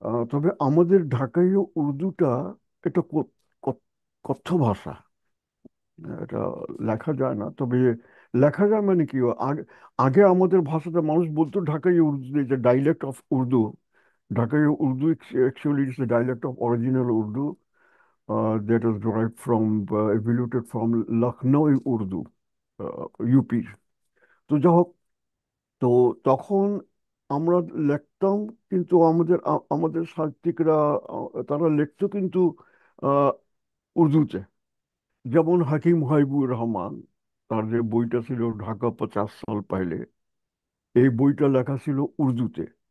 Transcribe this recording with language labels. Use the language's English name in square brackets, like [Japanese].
[Bangla] তবে আমাদের ঢাকায় উর্দুটা এটা কথ্য ভাষা। এটা লেখা যায় না, তবে লেখা যায় মানে কি, আগে আগে আমাদের ভাষাটা মানুষ বলতো ঢাকাই উর্দু, যে ডাইলেক্ট অফ উর্দু। [English] ঢাকাই Urdu actually is the dialect of original Urdu that was derived from, evoluted from Lucknow Urdu, UP. [Bangla] তো যাই হোক, তো তখন আমরা লিখতাম, কিন্তু আমাদের সাহিত্যিকরা তারা লিখতো কিন্তু আহ, উর্দুতে। যেমন হাকিম হাবিবুর রহমান, তার যে বইটা ছিল ঢাকা 50 সাল পাইলে, এই বইটা লেখা ছিল উর্দুতে।